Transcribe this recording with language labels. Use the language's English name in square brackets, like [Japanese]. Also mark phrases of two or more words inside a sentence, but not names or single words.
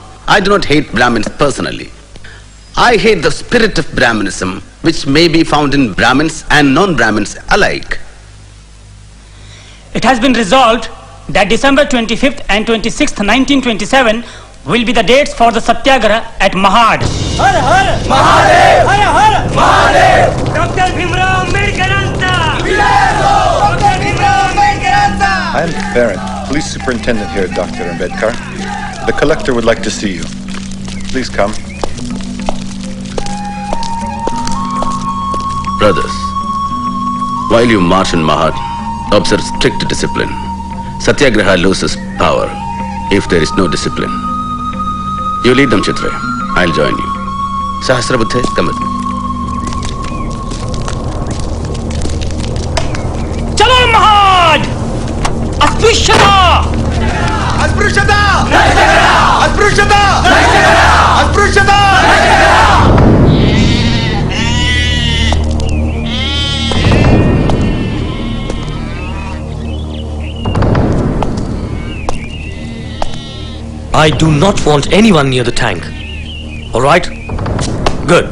[English] I do not hate Brahmins personally. I hate the spirit of Brahminism, which may be found in Brahmins and non-Brahmins alike. It has been resolved that December 25th and 26th, 1927 will be the dates for the Satyagraha at Mahad. [Marathi] Har Har Mahadev! Har Har Mahadev! [English] Dr. Bhimrao Ambedkaranta! Dr. Bhimrao Ambedkaranta! I am Parent, Police Superintendent here, Dr. Ambedkar. The collector would like to see you. Please come. Brothers, while you march in Mahad, observe strict discipline. Satyagraha loses power if there is no discipline. You lead them, Chitra. I'll join you. Sahasrabuddhe, come with me. [Marathi] Chalo Mahad! [English] Asprishyata! Asprishyata! Asprishyata! Asprishyata! I do not want anyone near the tank. All right? Good.